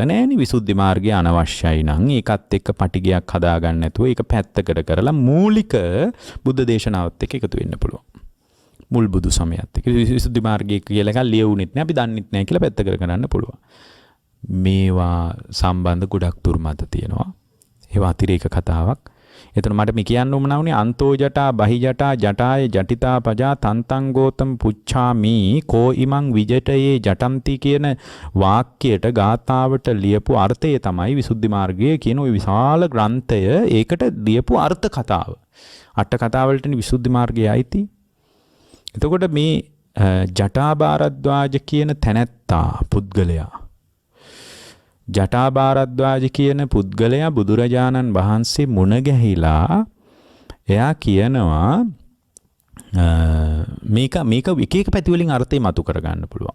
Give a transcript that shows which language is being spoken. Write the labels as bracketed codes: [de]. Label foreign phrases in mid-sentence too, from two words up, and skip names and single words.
[si] නෑනේ විසුද්ධි මාර්ගය අනවශ්‍යයි නම් ඒකත් එක්ක පටිගයක් හදාගන්න නැතුව ඒක පැත්තකට කරලා මූලික බුද්ධ දේශනාවත් එක්ක එකතු වෙන්න පුළුවන්. මුල් බුදු සමයත් එක්ක විසුද්ධි මාර්ගය කියලා එකක් ලියුණෙත් නෑ අපි දන්නෙත් නෑ කියලා පැත්තකට කරන්න පුළුවන්. මේවා සම්බන්ධ ගොඩක් දුර්මත තියෙනවා. ඒවා අතිරේක කතාවක්. එතන මට මේ කියන්න උවමනා වුණේ [pi] අන්තෝ ජටා බහි ජටා ජටාය ජටිතා පජා තන්තං ගෝතම් පුච්ඡාමි කෝ ඉමං විජටයේ ජටಂತಿ [si] කියන වාක්‍යයට ගාථාවට ලියපු අර්ථය තමයි විසුද්ධි මාර්ගයේ කියන ওই විශාල ග්‍රන්ථය. ඒකට ලියපු අර්ථ කතාව. අට කතාවලටනේ විසුද්ධි මාර්ගයයි අයිති. එතකොට මේ ජටාභාරද්වාජ කියන තැනැත්තා පුද්ගලයා ජටාභාරද්වාජ කියන පුද්ගලයා බුදුරජාණන් වහන්සේ මුණ ගැහිලා එයා කියනවා මේක එක එක පැති වලින් අර්ථය මතු කරගන්න පුළුවන්.